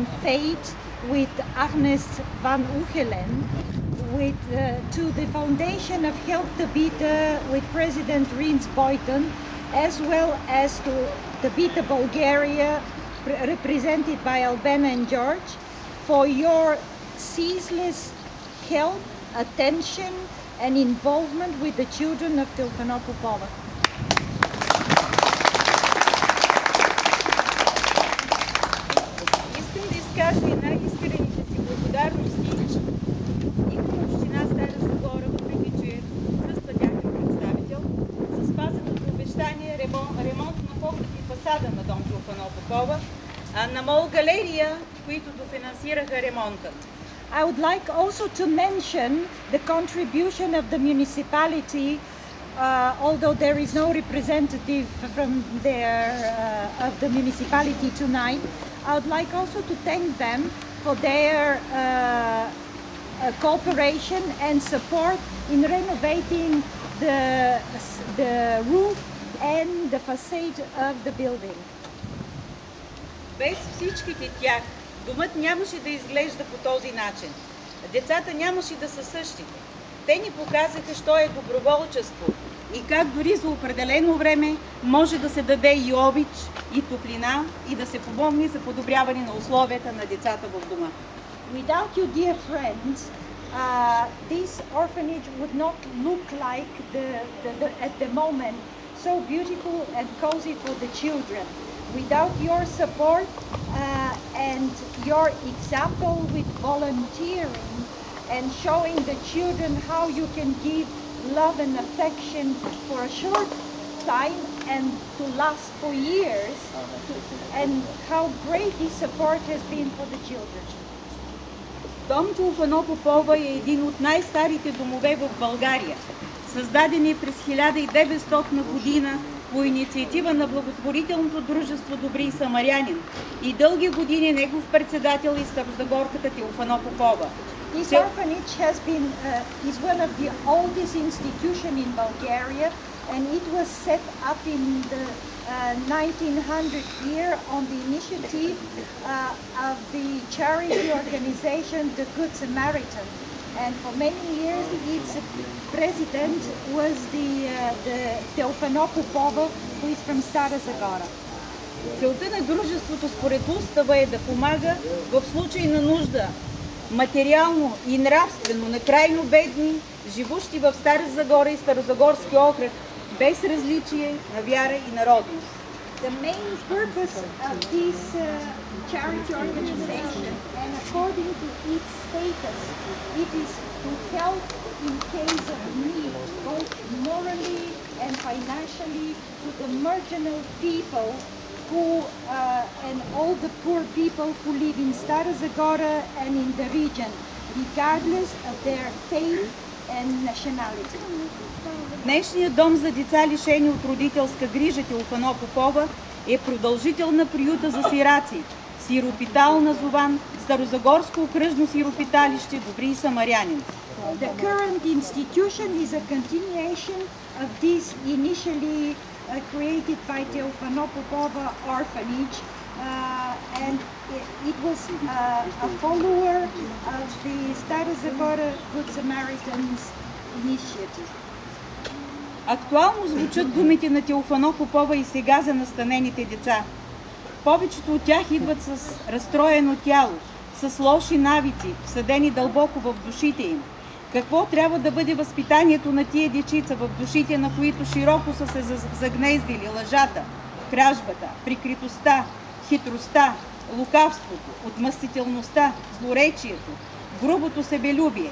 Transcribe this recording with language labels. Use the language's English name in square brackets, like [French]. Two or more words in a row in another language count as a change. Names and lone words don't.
[English] Faith with Agnes Van Uchelen, to the Foundation of Help Tabita with President Rins Boyton, as well as to Tabita Bulgaria, represented by Albena and George, for your ceaseless help, attention and involvement with the children of Teofanov Popova. [Bulgarian] Искам да изкажа и най-искрените си благодарности и към община Стара Загора, въпреки че отсъства тяхен представител, за спазеното обещание ремонт на поглед и фасада на Дом Теофанов Попова, а на МОЛ Галерия, които дофинансираха ремонта. [English] I would like also to mention the contribution of the municipality, although there is no representative from there of the municipality tonight. I would like also to thank them for their cooperation and support in renovating the roof and the facade of the building. [Bulgarian] Без всичките тях домът нямаше да изглежда по този начин. Децата нямаше да са същите. Те ни показаха, що е доброволчество и как дори за определено време може да се даде и обич, и топлина, и да се помогне за подобряване на условията на децата в дома. [English] Without you, dear friends, this orphanage would not look like at the moment so beautiful and cozy for the children. Without your support and your example with volunteering and showing the children how you can give love and affection for a short time and to last for years, and how great this support has been for the children. [Bulgarian] Дом Теофанов Попова е един от най-старите домове в България. Създаден е през 1900 година по инициатива на благотворителното дружество Добри самарянин и дълги години негов председател и старозагорката Теофанов Попова. [English] This orphanage is one of the oldest institutions in Bulgaria, and it was set up in the 1900 year on the initiative of the charity organization The Good Samaritan. And for many years, its president was the Teofanov Popova, who is from Stara Zagora. [Bulgarian] Целта на дружеството според устава е да помага в случай на нужда, материално и нравствено на крайно бедни, живущи в Стара Загора и Старозагорски окръг, без различие на вяра и народност. [English] The main purpose of this charity organization, and according to its status, it is to help in case of need, both morally, and financially to the marginal people who and all the poor people who live in Stara Zagora and in the region, regardless of their faith and nationality. [Bulgarian] Днешният дом за деца, лишени от родителска грижа Теофано Попова, е продължител на приюта за сираци, сиропитал назован Старозагорско окръжно сиропиталище Добри Самарянин. [English] The current institution is a continuation of this initially created by Teofano Popova orphanage, and it was a follower of the Stara Zagora Good Samaritans initiative. [Bulgarian] Актуално звучат думите на Теофано Попова и сега за настанените деца. Повечето от тях идват с разстроено тяло, с лоши навици, всъдени дълбоко в душите им. Какво трябва да бъде възпитанието на тия дечица, в душите на които широко са се загнездили лъжата, кражбата, прикритостта, хитростта, лукавството, отмъстителността, злоречието, грубото себелюбие.